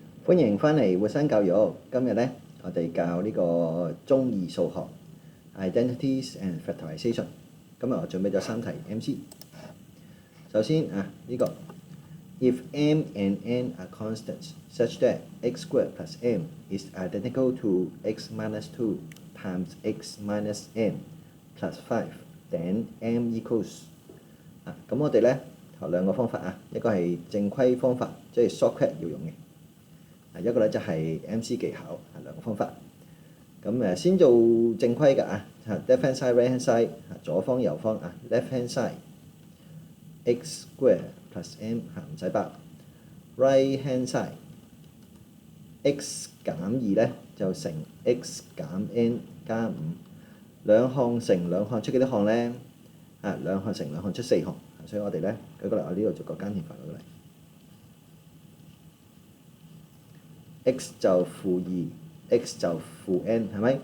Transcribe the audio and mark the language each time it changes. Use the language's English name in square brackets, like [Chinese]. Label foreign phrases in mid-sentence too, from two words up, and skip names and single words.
[Cantonese] 歡迎返嚟活生教育。今日咧，我哋教呢個中二數學 [English] Identities and Factorization。 [Cantonese] 今日我準備咗3題 MC。首先呢個 [English] If m and n are constants such that x squared plus m is identical to x minus 2 times x minus n plus 5, then m equals [Cantonese] 咁我哋咧學兩個方法一個係正規方法，即係 shortcut 要用嘅。一個咧就係 MC 技巧，兩個方法。咁先做正規嘅 [English] left hand side right hand side [Cantonese] 左方右方 [English] left hand side x square plus m [Cantonese] 唔使包 [English] right hand side x [Cantonese] 減2咧就乘 x 減 n 加5，兩項乘兩項出幾多項咧？兩項乘兩項出4項，所以我哋咧舉個例，我呢度做個耕田法舉個例。x 就-2 ，x 就-n，係咪？